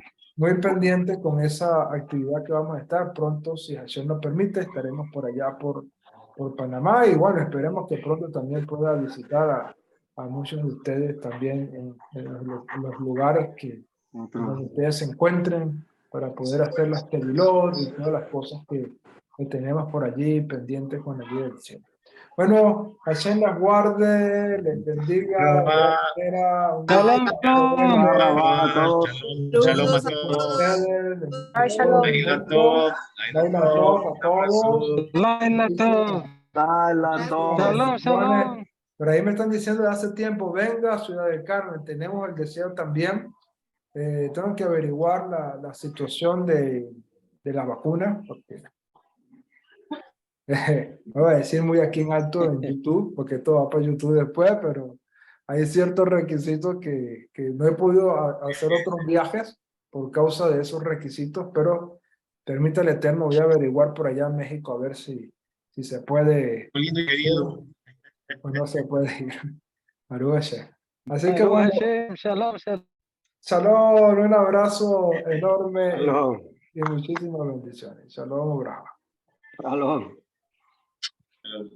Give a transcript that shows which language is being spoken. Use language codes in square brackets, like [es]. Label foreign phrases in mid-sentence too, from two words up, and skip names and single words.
[es] muy pendiente con esa actividad que vamos a estar pronto, si Hashem nos permite, estaremos por allá por Panamá y bueno, esperemos que pronto también pueda visitar a muchos de ustedes también en los lugares donde ustedes se encuentren para poder hacer las tevilot y todas las cosas que tenemos por allí pendientes con la ayuda del cielo. Bueno, Hashem las guarde, les bendiga. Shalom. Shalom a todos. Ay, [he] שלום. לילה טוב. לילה טוב [es] a todos. [he] לילה טוב. שלום, שלום. [es] Por ahí me están diciendo de hace tiempo, venga a Ciudad del Carmen, tenemos el deseo también tengo que averiguar la situación de la vacuna, porque no voy a decir muy aquí en alto en YouTube, porque todo va para YouTube después, pero hay ciertos requisitos que no he podido hacer otros viajes por causa de esos requisitos, pero permita el Eterno, voy a averiguar por allá en México a ver si se puede Muy lindo y querido. o no se puede ir. [he] ברוך השם. [es] Así que Baruch bueno, [he] השם, שלום, שלום. [es] Shalom, un abrazo enorme Shalom. y muchísimas bendiciones. Shalom, bravo. Shalom.